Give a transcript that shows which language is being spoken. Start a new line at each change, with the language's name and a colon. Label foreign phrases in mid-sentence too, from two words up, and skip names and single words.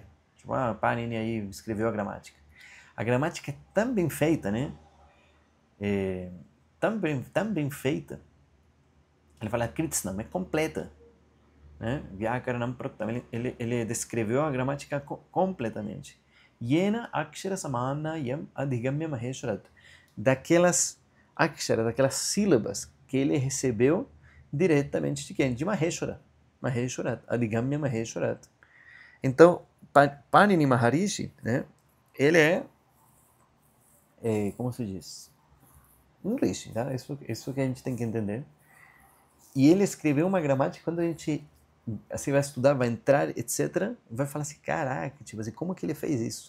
Portuguese: Tipo, Panini aí escreveu a gramática. A gramática é tão bem feita, né? Tão bem feita. Ele fala Kritsnam, é completa. Né?
Sanskrit: Vyakaranam Proktam,
Portuguese: ele descreveu a gramática completamente.
Sanskrit: Yena akshara samanayam adhigamya maheshwarat.
Portuguese: Daquelas akshara, daquelas sílabas que ele recebeu diretamente de quem? De Maheshwara.
Sanskrit: Maheshwarat, adhigamya maheshwarat.
Portuguese: Então, Panini Maharishi, né? Ele como se diz? Um rishi, tá? Isso que a gente tem que entender. E ele escreveu uma gramática, quando a gente assim, vai estudar, vai entrar, etc., vai falar assim, caraca, tipo assim, como que ele fez isso?